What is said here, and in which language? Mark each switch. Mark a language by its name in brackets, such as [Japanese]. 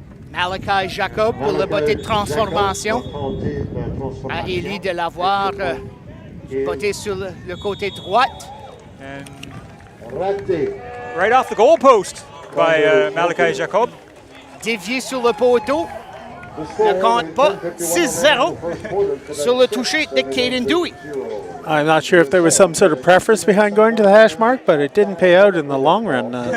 [French] Malachi Jacob pour le botté de transformation. À Élie de l'avoir botté sur le côté droite. [English] And right off the goal post by Malachi Jacob. [French] Dévié sur le poteau. Ne compte pas. 6-0 sur le toucher de Caden Dewey. [English] I'm not sure if there was some sort of preference behind going to the hash mark, but it didn't pay out in the long run.